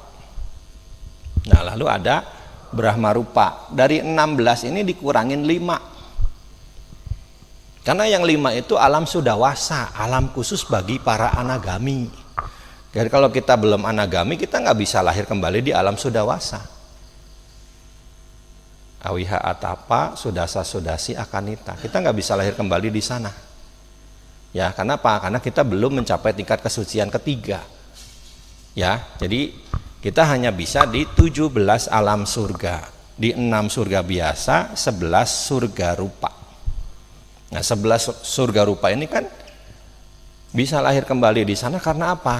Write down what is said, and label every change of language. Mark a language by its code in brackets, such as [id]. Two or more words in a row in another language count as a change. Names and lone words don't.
[id] Nah, lalu ada Brahma Rupa. Dari 16 ini dikurangin 5. Karena yang 5 itu alam sudawasa, alam khusus bagi para anagami. Jadi kalau kita belum anagami, kita nggak bisa lahir kembali di alam sudawasa. [pi] Awiha atapa, sudasa sudasi akanita. [id] Kita nggak bisa lahir kembali di sana. Ya, karena apa? Karena kita belum mencapai tingkat kesucian ketiga. Ya, jadi kita hanya bisa di 17 alam surga. Di 6 surga biasa, 11 surga rupa. Nah, 11 surga rupa ini kan bisa lahir kembali di sana karena apa?